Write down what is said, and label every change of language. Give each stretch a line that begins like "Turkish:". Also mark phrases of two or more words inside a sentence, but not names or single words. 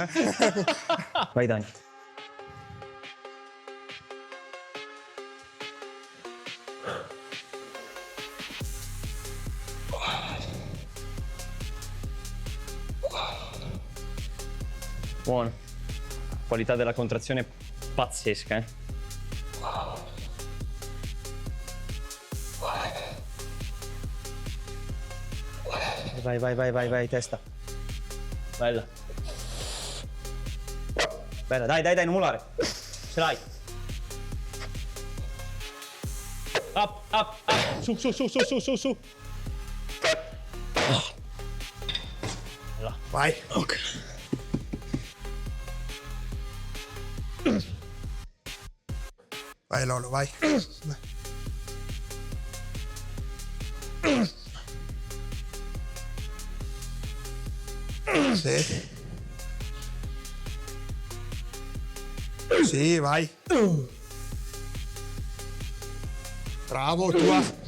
Italian: Vai Dani. Buono. Qualità della contrazione pazzesca, eh. Vai, vai, vai, vai, vai, testa. Bella. Bella, dai, dai, dai, non mollare. Ce l'hai. Up, up, up. Su, su, su, su, su, su, su. Vai. Ok. Vai Lolo, vai. Sì. Sì, vai. Bravo, tua.